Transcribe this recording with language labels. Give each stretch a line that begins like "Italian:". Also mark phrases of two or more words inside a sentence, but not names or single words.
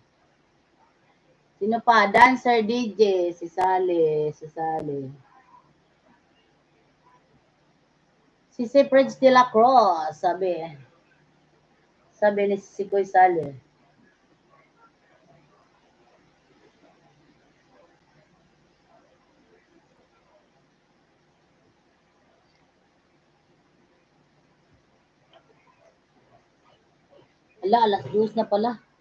Filipino: Sino pa?
English: Dancer DJ.
Filipino: Si Sally. Si Sally. Si Prince de la Cruz. Sabi. Sabi ni si Kuy Sally. Ala, alas 2 na pala.